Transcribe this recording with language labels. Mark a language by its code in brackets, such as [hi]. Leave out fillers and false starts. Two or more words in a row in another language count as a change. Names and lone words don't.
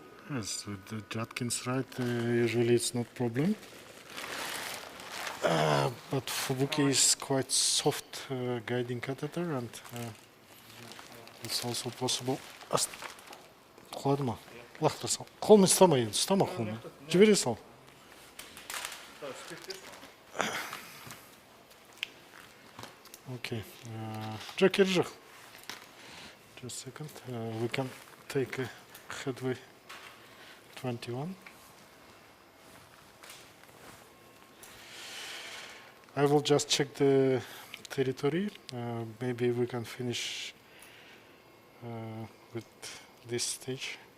[en] Yes, with the Judkins right, usually it's not problem. But Fubuki is quite soft guiding catheter, and it's also possible. [kk] Құлады ма? Лақтыра сал. Қолмен ұстама енді, ұстама қолмен. Жібере сал. Okay. Джекер жық. [en] Just a second. We can take a headway 21. I will just check the territory. Maybe we can finish with this stage.